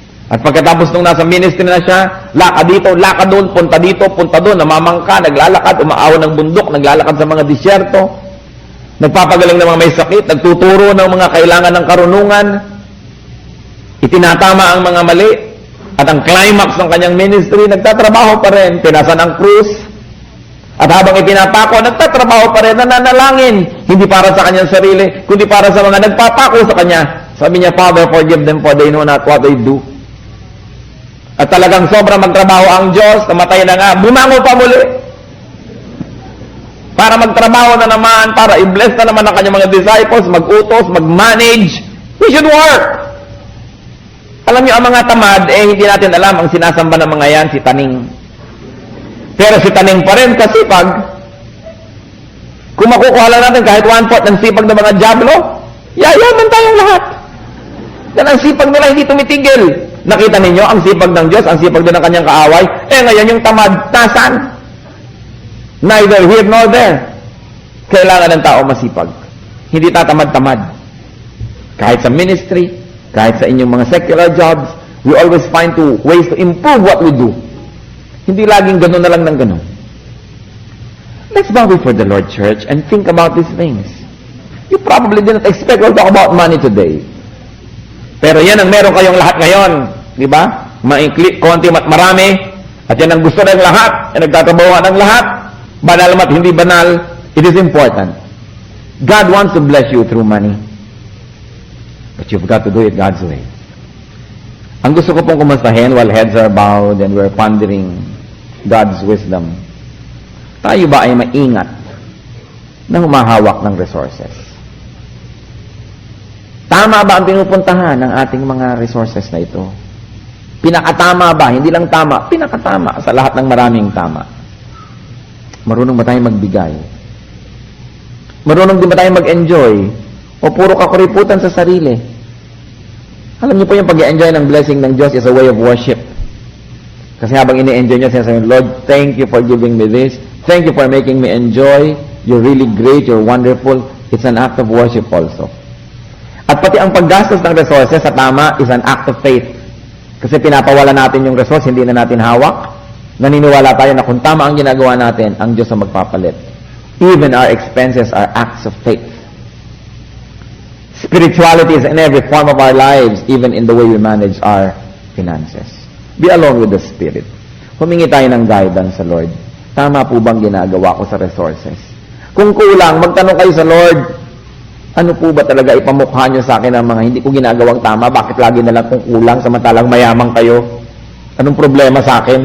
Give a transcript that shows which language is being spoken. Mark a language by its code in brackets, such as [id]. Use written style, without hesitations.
[tl] At pagkatapos nung nasa ministry na siya, lakad dito, lakad doon, punta dito, punta doon, namamangka, naglalakad, umaaw ng bundok, naglalakad sa mga disyerto, nagpapagaling ng mga may sakit, nagtuturo ng mga kailangan ng karunungan, itinatama ang mga mali, at ang climax ng kanyang ministry, nagtatrabaho pa rin, pinasan ang krus, at habang itinatako, nagtatrabaho pa rin, nananalangin, hindi para sa kanyang sarili, kundi para sa mga nagpapako sa kanya. Sabi niya, [en] Father, forgive them for they know not what they do. [tl] At talagang sobrang magtrabaho ang Diyos, namatay na nga, bumango pa muli. Para magtrabaho na naman, para i-bless na naman ang kanyang mga disciples, mag-utos, mag-manage. [en] We should work. [tl] Alam niyo, ang mga tamad, hindi natin alam, ang sinasamba ng mga yan, si Taning. Pero si Taning pa rin, kasipag. Kung makukuha lang natin kahit 1/4 ng sipag ng mga diablo, yayaman tayong lahat. Yan ang sipag nila, hindi tumitigil. Nakita ninyo, ang sipag ng Diyos, ang sipag din ng kanyang kaaway, ngayon yung tamad, nasan? [en] Neither here nor there. [tl] Kailangan ng tao masipag. Hindi tatamad-tamad. Kahit sa ministry, kahit sa inyong mga secular jobs, [en] we always find ways to improve what we do. [tl] Hindi laging ganun na lang ng ganun. [en] Let's bow before the Lord, church, and think about these things. You probably didn't expect we'll talk about money today. [tl] Pero yan ang meron kayong lahat ngayon. Di ba? Maikli, konti, marami. At yan ang gusto ng lahat. Yan nagtatrabaho ng lahat. Banal mat hindi banal. [en] It is important. God wants to bless you through money. But you've got to do it God's way. [tl] Ang gusto ko pong kumustahin [en] while heads are bowed and we're pondering God's wisdom. [tl] Tayo ba ay maingat na humahawak ng resources? Tama ba ang pinupuntahan ng ating mga resources na ito? Pinakatama ba? Hindi lang tama, pinakatama sa lahat ng maraming tama. Marunong ba tayong magbigay? Marunong din ba tayong mag-enjoy? O puro kakuriputan sa sarili? Alam niyo po yung pag-enjoy ng blessing ng Diyos [en] is a way of worship. [tl] Kasi habang ini-enjoy niyo, sinasabi, Lord, [en] thank you for giving me this. Thank you for making me enjoy. You're really great. You're wonderful. It's an act of worship also. [tl] At pati ang paggastos ng resources sa tama [en] is an act of faith. [tl] Kasi pinapawala natin yung resource, hindi na natin hawak. Naniniwala tayo na kung tama ang ginagawa natin, ang Diyos ang magpapalit. [en] Even our expenses are acts of faith. Spirituality is in every form of our lives, even in the way we manage our finances. Be alone with the Spirit. [tl] Humingi tayo ng guidance sa Lord. Tama po bang ginagawa ko sa resources? Kung kulang, magtanong kayo sa Lord, ano po ba talaga ipamukha nyo sa akin ang mga hindi ko ginagawang tama? Bakit lagi na lang kung kulang samantalang mayaman kayo? Anong problema sa akin?